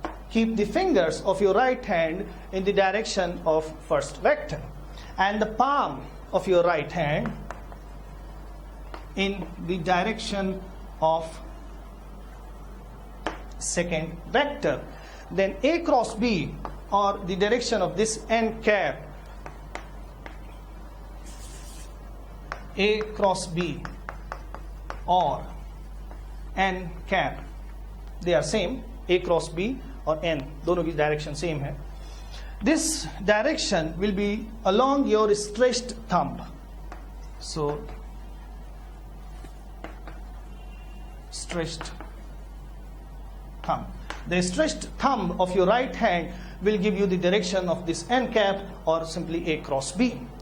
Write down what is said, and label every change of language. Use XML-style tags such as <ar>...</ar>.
<en>Keep the fingers of your right hand in the direction of first vector, and the palm of your right hand in the direction of second vector. Then A cross B, or the direction of this n cap, A cross B or n cap, they are same.</en> <hi>A cross B और n, दोनों की direction same है.</hi> <en>This direction will be along your stretched thumb. So stretched thumb. The stretched thumb of your right hand will give you the direction of this n cap or simply A cross B.</en>